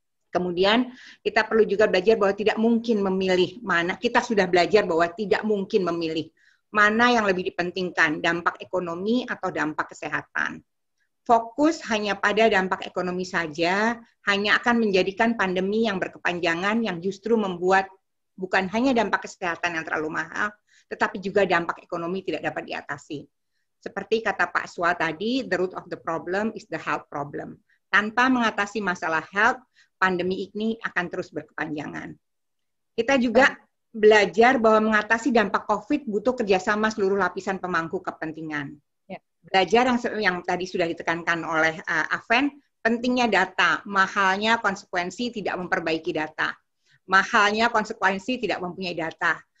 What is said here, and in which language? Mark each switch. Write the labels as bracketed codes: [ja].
[id] Kemudian kita perlu juga belajar bahwa tidak mungkin memilih mana, kita sudah belajar bahwa tidak mungkin memilih mana yang lebih dipentingkan, dampak ekonomi atau dampak kesehatan. Fokus hanya pada dampak ekonomi saja, hanya akan menjadikan pandemi yang berkepanjangan yang justru membuat bukan hanya dampak kesehatan yang terlalu mahal, tetapi juga dampak ekonomi tidak dapat diatasi. Seperti kata Pak Swa tadi, [en] the root of the problem is the health problem. [id] Tanpa mengatasi masalah health, pandemi ini akan terus berkepanjangan. Kita juga belajar bahwa mengatasi dampak COVID butuh kerjasama seluruh lapisan pemangku kepentingan. Belajar yang tadi sudah ditekankan oleh Afen, pentingnya data, mahalnya konsekuensi tidak memperbaiki data, mahalnya konsekuensi tidak mempunyai data.